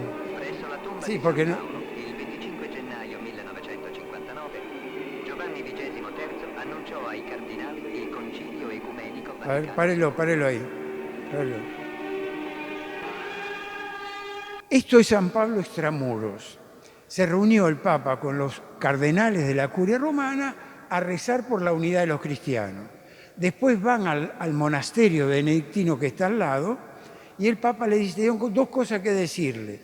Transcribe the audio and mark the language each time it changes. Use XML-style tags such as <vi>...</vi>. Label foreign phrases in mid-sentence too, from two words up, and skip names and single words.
<it>Presso la tomba Sì, di perché San no. Paolo, il 25 gennaio 1959, Giovanni XXIII annunciò ai cardinali il concilio ecumenico</it> <es>A ver,</es> <it>Vaticano.</it> <es>párelo ahí. Párelo. Esto es San Pablo extramuros. Se reunió el Papa con los cardenales de la curia romana a rezar por la unidad de los cristianos. Después van al monasterio benedictino que está al lado y el Papa le dice, tengo dos cosas que decirle.</es>